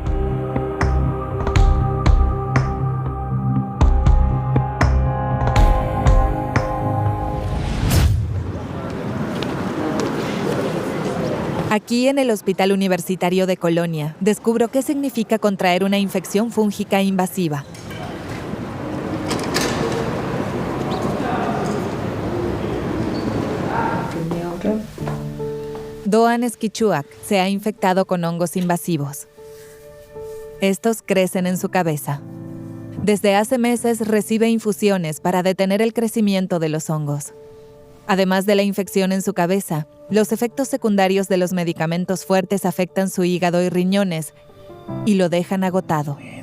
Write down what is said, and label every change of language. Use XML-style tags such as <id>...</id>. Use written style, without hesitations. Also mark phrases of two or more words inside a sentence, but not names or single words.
<es>Aquí en el Hospital Universitario de Colonia, descubro qué significa contraer una infección fúngica invasiva. Doğan Eskişuak se ha infectado con hongos invasivos. Estos crecen en su cabeza. Desde hace meses recibe infusiones para detener el crecimiento de los hongos. Además de la infección en su cabeza, los efectos secundarios de los medicamentos fuertes afectan su hígado y riñones y lo dejan agotado.</es>